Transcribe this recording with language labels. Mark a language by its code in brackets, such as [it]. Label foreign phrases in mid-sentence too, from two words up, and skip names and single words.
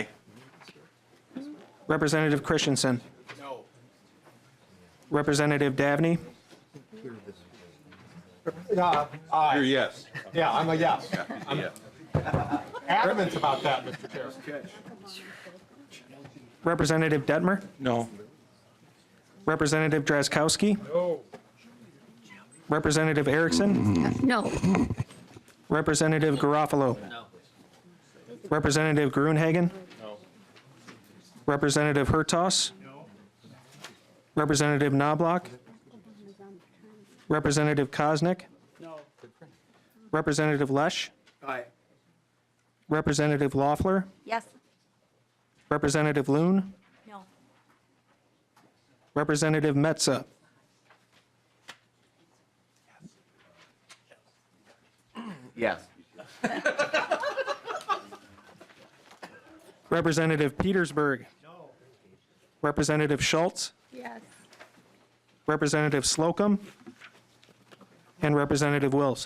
[en] Representative Christensen? No. Representative Dabney? You're yes. Yeah, I'm a yes. Yeah. Adamant about that, Mr. Chair. Representative Detmer? No. Representative Drazkowski? No. Representative Erickson? No. Representative Garofalo? No. Representative Gruenhagen? No. Representative Hertaus? No. Representative Knobloch? Representative Koznick? No. Representative Lesh? Aye. Representative Loeffler? Yes. Representative Loon? No. Representative Metza? Yes. Representative Petersburg. No. Representative Schultz. Yes. Representative Slocum. And Representative Wills.